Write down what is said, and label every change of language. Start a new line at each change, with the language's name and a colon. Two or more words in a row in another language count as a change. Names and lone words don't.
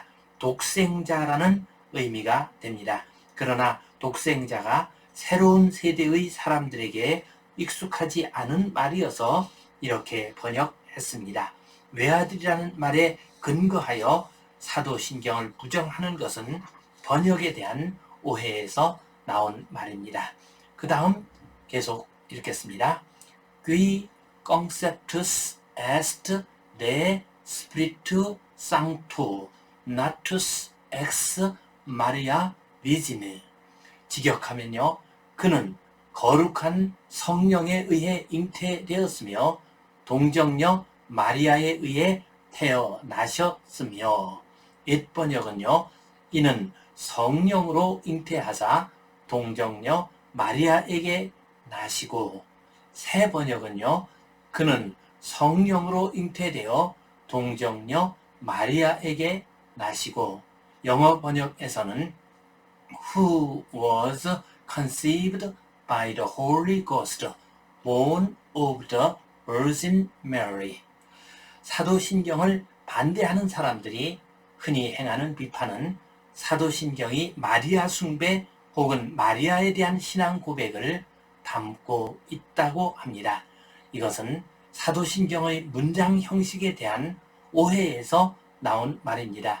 Korean: 독생자라는 의미가 됩니다. 그러나 독생자가 새로운 세대의 사람들에게 익숙하지 않은 말이어서 이렇게 번역했습니다. 외아들이라는 말에 근거하여 사도신경을 부정하는 것은 번역에 대한 오해에서 나온 말입니다. 그 다음 계속 읽겠습니다.
Latin: Qui conceptus est de spiritu sancto natus ex Maria Virgine.
Korean: 직역하면요. 그는 거룩한 성령에 의해 잉태되었으며 동정녀 마리아에 의해 태어나셨으며 옛 번역은요, 이는 성령으로 잉태하사 동정녀 마리아에게 나시고, 새 번역은요, 그는 성령으로 잉태되어 동정녀 마리아에게 나시고, 영어 번역에서는
English: who was conceived by the Holy Ghost, born of the Virgin Mary.
Korean: 사도신경을 반대하는 사람들이 흔히 행하는 비판은 사도신경이 마리아 숭배 혹은 마리아에 대한 신앙 고백을 담고 있다고 합니다. 이것은 사도신경의 문장 형식에 대한 오해에서 나온 말입니다.